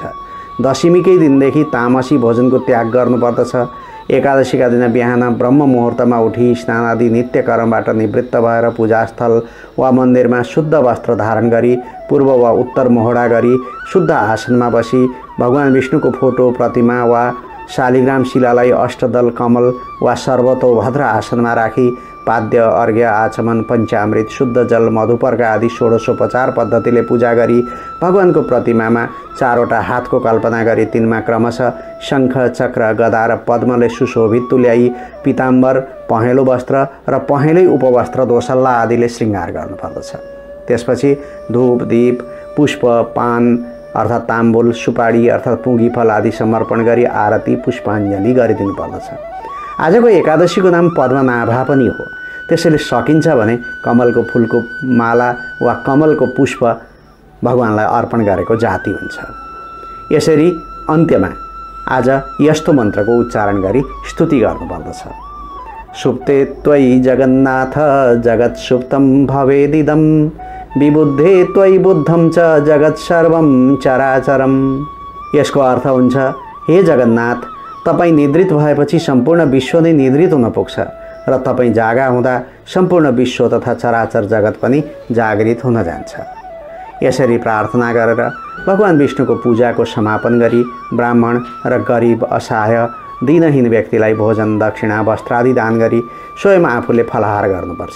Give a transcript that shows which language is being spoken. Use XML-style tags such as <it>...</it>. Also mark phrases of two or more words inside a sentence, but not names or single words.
<ne>दशमीकै दिनदेखि तामसी भोजनको त्याग गर्नुपर्दछ। एकादशीका दिन बिहान ब्रह्म मुहुर्तमा उठी स्नान आदि नित्य कर्मबाट निवृत्त भएर पूजास्थल वा मन्दिरमा शुद्ध वस्त्र धारण गरी पूर्व वा उत्तर मोहडा गरी शुद्ध आसनमा बसी भगवान विष्णुको फोटो, प्रतिमा वा शालिग्राम शिलालाई अष्टदल कमल वा सर्वतोभद्र आसनमा राखी पाद्य, अर्घ्य, आचमन, पञ्चामृत, शुद्ध जल, मधुपर्क आदि षोडशोपचार पद्धतिले पूजा गरी भगवानको प्रतिमामा 4वटा हातको कल्पना गरी तिनमा क्रमशः शङ्ख, चक्र, गदा र पद्मले सुशोभित तुल्याई पीताम्बर, पहेँलो वस्त्र र पहेँलै उपवस्त्र दोसल्ला आदिले श्रृङ्गार गर्नुपर्दछ। त्यसपछि धूप, दीप, पुष्प, पान अर्थात् ताम्बुल, सुपारी अर्थात् पुँगी फल आदि समर्पण गरी आरती पुष्पाञ्जली गरिदिनु पर्दछ। आजको एकादशीको नाम पद्मनाभा पनि हो। त्यसैले सकिन्छ भने कमलको फुलको माला वा कमलको पुष्प भगवानलाई अर्पण गरेको जाति हुन्छ। यसरी अन्त्यमा आज यस्तो मन्त्रको उच्चारण गरी स्तुति गर्नुपर्दछ।</ne> <sa>सुप्ते त्वयि जगन्नाथ जगत् सुप्तं भवेदिदं विबुद्धे त्वयि बुद्धं च जगत् सर्वं चराचरम।</sa> <ne>यसको अर्थ हुन्छ, हे जगन्नाथ, तपाईँ निद्रित भएपछि सम्पूर्ण विश्व नै निद्रित हुन पुग्छ र तपाईँ जागा हुँदा सम्पूर्ण विश्व तथा चराचर जगत पनि जागृत हुन जान्छ। यसरी प्रार्थना गरेर भगवान विष्णुको पूजाको समापन गरी ब्राह्मण र गरिब, असहाय, दिनहीन व्यक्तिलाई भोजन, दक्षिणा, वस्त्रादि दान गरी स्वयं आफूले फलाहार गर्नुपर्छ।</ne>